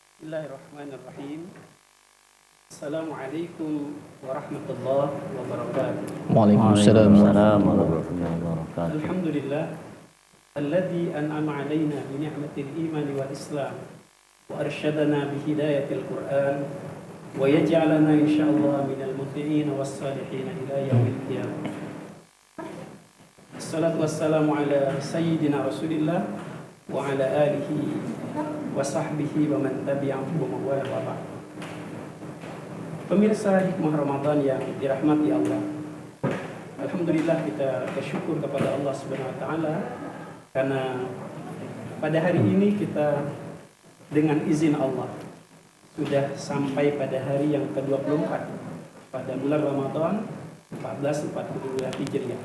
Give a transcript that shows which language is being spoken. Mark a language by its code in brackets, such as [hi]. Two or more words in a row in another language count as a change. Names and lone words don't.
[ar] بسم الله الرحمن الرحيم السلام عليكم ورحمة الله وبركاته. Waalaikumsalam. ورحمة الله وبركاته. الحمد لله الذي أنعم علينا بنعمة الإيمان والإسلام وأرشدنا بهداية القرآن ويجعلنا إن شاء الله من المطيعين والصالحين إلى يوم القيامة. والصلاة والسلام على سيدنا رسول الله وعلى آله وصحبه ومن تبعه ووالاه وبعد. [id] Pemirsa Hikmah Ramadan yang dirahmati Allah, alhamdulillah kita bersyukur kepada [ar] الله سبحانه وتعالى [id] karena pada hari ini kita dengan izin Allah sudah sampai pada hari yang ke-24 pada bulan Ramadan 1442 Hijriah.